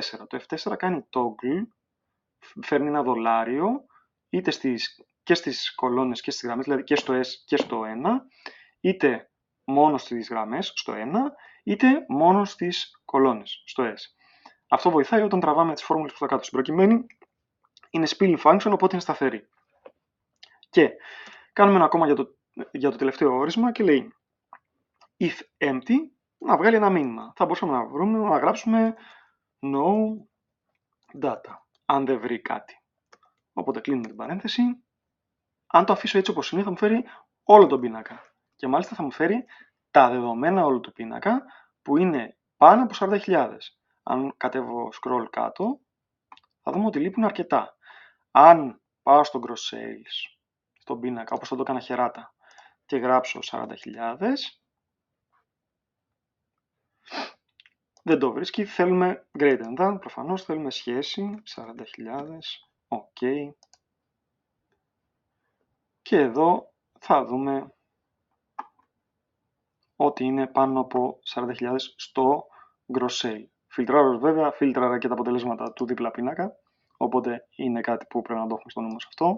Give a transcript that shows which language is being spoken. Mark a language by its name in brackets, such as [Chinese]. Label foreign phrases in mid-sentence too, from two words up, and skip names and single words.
[Greek] Το F4 κάνει toggle, φέρνει ένα δολάριο είτε και στις κολόνες και στις γραμμές, δηλαδή και στο S και στο 1, είτε μόνο στις γραμμές στο 1, είτε μόνο στις κολόνες στο S. Αυτό βοηθάει όταν τραβάμε τις φόρμουλες προς τα κάτω. Στην προκειμένη είναι [English] spill function, [Greek] οπότε είναι σταθερή. Και κάνουμε ένα ακόμα για το τελευταίο όρισμα και λέει [English] if empty, [Greek] να βγάλει ένα μήνυμα. Θα μπορούσαμε να γράψουμε [English] no data, [Greek] αν δεν βρει κάτι. Οπότε κλείνουμε την παρένθεση. Αν το αφήσω έτσι όπως είναι, θα μου φέρει όλο τον πίνακα. Και μάλιστα θα μου φέρει τα δεδομένα όλου του πίνακα, που είναι πάνω από 40.000. Αν κατέβω scroll κάτω, θα δούμε ότι λείπουν αρκετά. Αν πάω στο [English] gross sales, [Greek] στον πίνακα, όπως θα το έκανα χεράτα, και γράψω 40.000, δεν το βρίσκει, θέλουμε [English] greater than, [Greek] προφανώς θέλουμε σχέση, 40.000, ok. Και εδώ θα δούμε ότι είναι πάνω από 40.000 στο [English] gross sale. [Greek] Φιλτράρω βέβαια, φίλτραρα και τα αποτελέσματα του δίπλα πίνακα, οπότε είναι κάτι που πρέπει να το έχουμε στο νου μας αυτό.